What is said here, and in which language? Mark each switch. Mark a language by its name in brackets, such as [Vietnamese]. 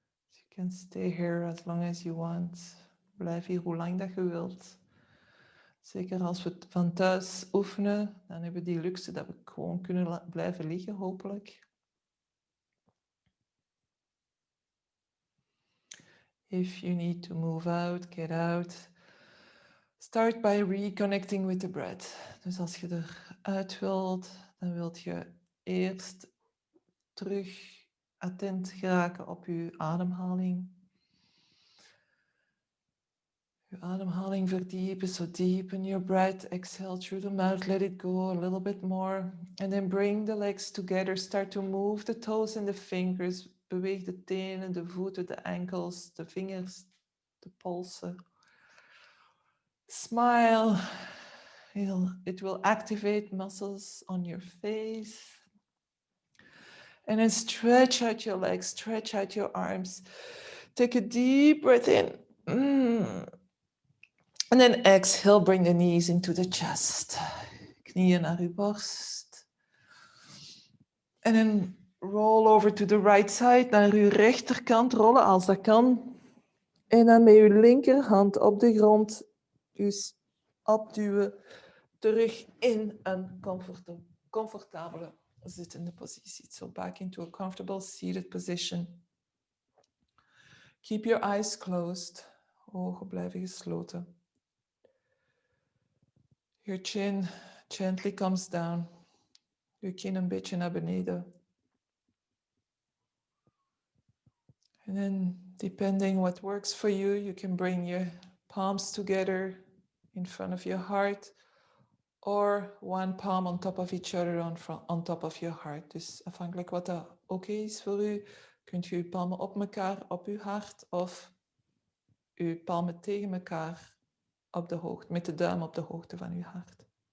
[English] You can stay here as long as you want. [Dutch] Blijf hier hoe lang dat je wilt. Zeker als we het van thuis oefenen, dan hebben we die luxe dat we gewoon kunnen blijven liggen, hopelijk. [English] If you need to move out, get out. Start by reconnecting with the breath. [Dutch] Dus als je eruit wilt, dan wilt je eerst terug attent geraken op je ademhaling. Je ademhaling verdiepen, [English] so deepen your breath. Exhale through the mouth, let it go a little bit more. And then bring the legs together, start to move the toes and the fingers. [Dutch] Beweeg de tenen, de voeten, de enkels, de vingers, de polsen. [English] Smile. It will activate muscles on your face. And then stretch out your legs, stretch out your arms. Take a deep breath in. And then exhale, bring the knees into the chest. [Dutch] Knieën naar uw borst. En dan [English] roll over to the right side, [Dutch] naar uw rechterkant rollen als dat kan. En dan met uw linkerhand op de grond, dus opduwen, terug in een comfortabele zittende positie. [English] So back into a comfortable seated position. Keep your eyes closed. [Dutch] Ogen blijven gesloten. [English] Your chin gently comes down. [Dutch] Je kin een beetje naar beneden. [English] And then, depending what works for you, you can bring your palms together in front of your heart, or one palm on top of each other on top of your heart. [Dutch] Dus afhankelijk wat dat oké is voor u, kunt u uw palmen op elkaar op uw hart of uw palmen tegen elkaar op de hoogte, met de duim op de hoogte van uw hart.